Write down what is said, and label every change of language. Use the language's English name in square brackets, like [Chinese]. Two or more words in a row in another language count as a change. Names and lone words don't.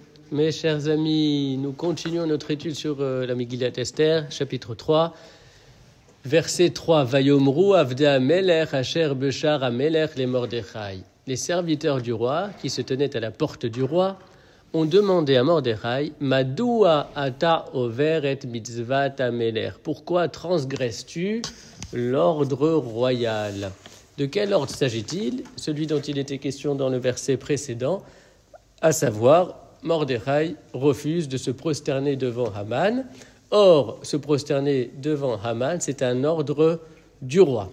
[French] Mes chers amis, nous continuons notre étude sur la Megillat Esther, chapitre 3, verset 3. [Hebrew] ויאמרו עבדי מלך אשר בשער המלך למרדכי. [French] Les serviteurs du roi, qui se tenaient à la porte du roi, ont demandé à Mordechai, [Hebrew] מדוע אתה עובר את מצות המלך. [French] Pourquoi transgresses-tu l'ordre royal? De quel ordre s'agit-il? Celui dont il était question dans le verset précédent, à savoir, Mordechai refuse de se prosterner devant Haman. Or, se prosterner devant Haman, c'est un ordre du roi.